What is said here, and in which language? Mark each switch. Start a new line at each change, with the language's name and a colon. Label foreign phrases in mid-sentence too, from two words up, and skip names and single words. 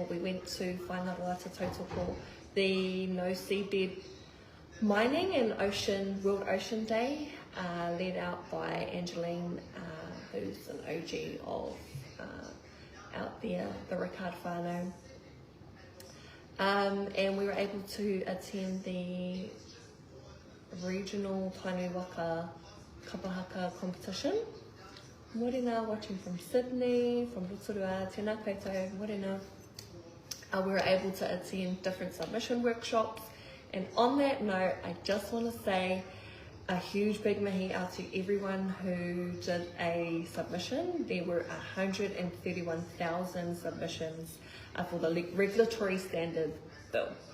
English: We went to Whaingaroata Tautoko, the No Seabed Mining and World Ocean Day, led out by Angeline, who's an OG of out there, the Ricard whānau. And we were able to attend the regional Tainui Waka Kapahaka competition. Morena, watching from Sydney, from Rotorua,
Māori: tēnā koutou, morena.
English: We were able to attend different submission workshops, and on that note, I just want to say a huge big mahi out to everyone who did a submission. There were 131,000 submissions for the regulatory standard bill.